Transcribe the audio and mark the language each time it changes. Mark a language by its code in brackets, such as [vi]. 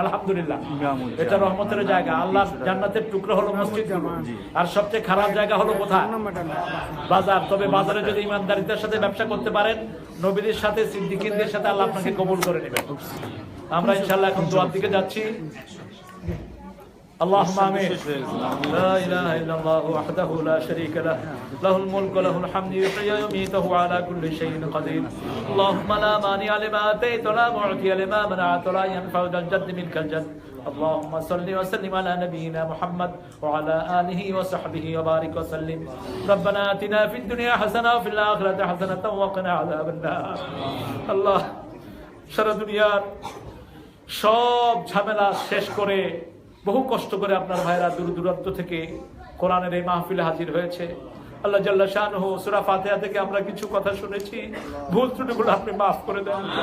[bn] আলহামদুলিল্লাহ, এটা রহমতের জায়গা। আল্লাহ জান্নাতের টুকরো হলো মসজিদ, আর সবচেয়ে খারাপ জায়গা হলো কোথায়? বাজার। তবে বাজারে যদি ইমানদারিতার সাথে ব্যবসা করতে পারেন, নবীদের সাথে, সিদ্দিকীদের সাথে, আল্লাহ আপনাকে কবুল করে নেবেন। আমরা ইনশাআল্লাহ এখন দোয়ার দিকে যাচ্ছি। [ar] اللهم آمين. لا إله إلا الله وحده لا شريك له له الملك وله الحمد يحيي ويميت وهو على كل شيء قدير. اللهم لا مانع لما آتيت ولا معطي لما منعت ولا ينفع ذا الجد منك الجد. اللهم صل وسلم على نبينا محمد وعلى آله وصحبه وبارك وسلم. ربنا آتنا في الدنيا حسنة وفي الآخرة حسنة وقنا عذاب النار. [bn] الله সারা দুনিয়ার সব ঝামেলা শেষ করে বহু কষ্ট করে আপনার ভাইরা দূর দূরান্ত থেকে কোরআনের এই মাহফিলে হাজির হয়েছে। আল্লাহ জাল্লা শানহু সূরা ফাতিহা থেকে আমরা কিছু কথা শুনেছি, ভুল ত্রুটিগুলো আপনি মাফ করে দেন।